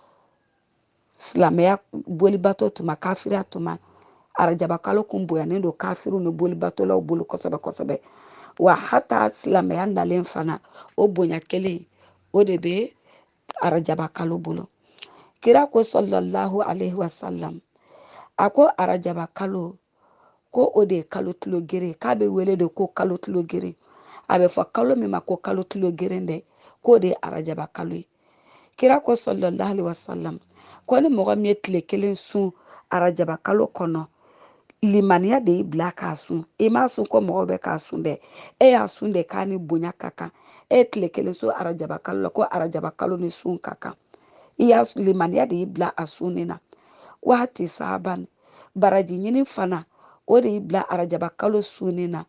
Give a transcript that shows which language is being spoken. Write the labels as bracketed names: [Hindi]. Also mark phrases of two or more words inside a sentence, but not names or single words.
[Bambara] Silamɛya bolibato tuma, kafiriya tuma, arajaba kalo kun bonyanen don kafiru ni bolibatolaw bolo kosɛbɛ kosɛbɛ. [Arabic] وحتى [Bambara] silamɛya nalen fana, o bonya kelen o de bɛ arajaba kalo bolo. Kira ko [Arabic] صلى الله عليه وسلم, [Bambara] a ko arajaba kalo, ko o de ye kalo tulo geren, k'a bɛ wele de ko kalo tulo geren. A bɛ fɔ kalo min ma ko kalo tulo geren dɛ, k'o de ye arajaba kalo ye. Kira ko [Arabic] صلى الله عليه وسلم, [Bambara] ko ni mɔgɔ min ye tile kelen sun arajaba kalo kɔnɔ, limaniya de y'i bila k'a sun. I m'a sun ko mɔgɔw bɛ k'a sun dɛ, e y'a sun de k'a ni bonya ka kan. E ye tile kelen sun arajaba kalo la, ko arajaba kalo ni sun ka kan. I y'a limaniya de y'i bila a sunni na. Waati saban, baraji ɲini fana, o de y'i bila arajaba kalo sunni na.